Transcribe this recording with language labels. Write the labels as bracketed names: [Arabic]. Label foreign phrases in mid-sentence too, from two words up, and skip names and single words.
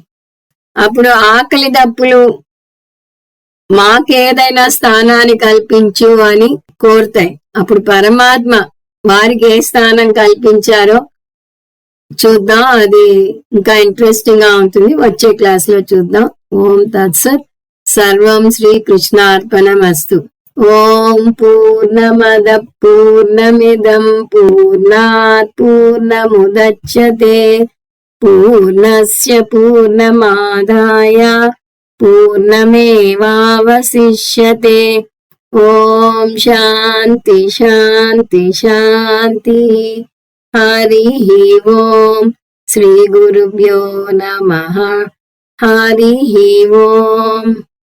[Telugu] అప్పుడు ఆకలి దప్పులు మాకేదైనా స్థానాన్ని కల్పించు అని కోరుతాయి. అప్పుడు పరమాత్మ వారికి ఏ స్థానం కల్పించారో చూద్దాం. అది ఇంకా ఇంట్రెస్టింగ్ గా ఉంటుంది. వచ్చే క్లాస్ లో చూద్దాం. [Sanskrit] ओं तत्सत्. सर्वं श्री कृष्णार्पणमस्तु. ओं पूर्णमद पूर्णमिदं पूर्णात् पूर्णमुदच्यते पूर्णस्य पूर्णमादाय पूर्णमेवावशिष्यते. ओं शान्ति शान्ति शान्ति. हरि ओं. श्री गुरुभ्यो नमः. हरि ओं.